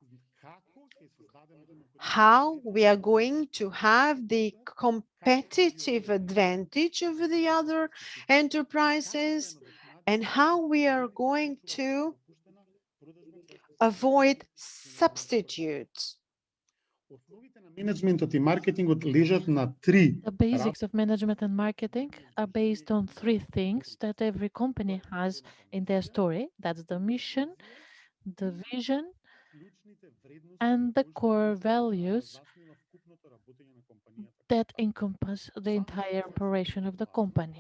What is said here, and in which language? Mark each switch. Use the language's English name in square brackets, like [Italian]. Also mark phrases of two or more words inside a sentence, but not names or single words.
[English] How we are going to have the competitive advantage over the other enterprises and how we are going to avoid substitutes. [Macedonian] Менеджментот и маркетингот лежат на три. [English] The basics of management and marketing are based on three things that every company has in their story. That's the mission, the vision, and the core values that encompass the entire operation of the company.